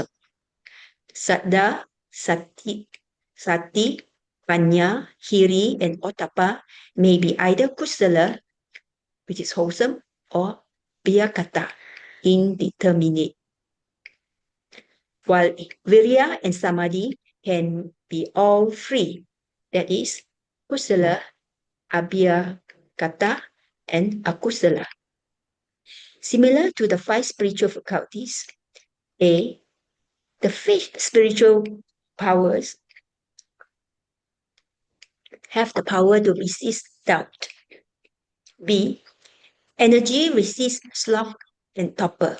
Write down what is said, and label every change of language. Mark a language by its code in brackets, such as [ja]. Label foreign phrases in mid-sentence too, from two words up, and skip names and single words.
[pi] Saddha, Sati, Panya, Hiri, [en] and Otapa may be either kusala, which is wholesome, or Biyakata, indeterminate. While Virya and Samadhi can be all three, that is, [pi] kusala, abhyakata, [en] and akusala. Similar to the 5 spiritual faculties, A, the 5 spiritual powers have the power to resist doubt. B, energy resists sloth and torpor.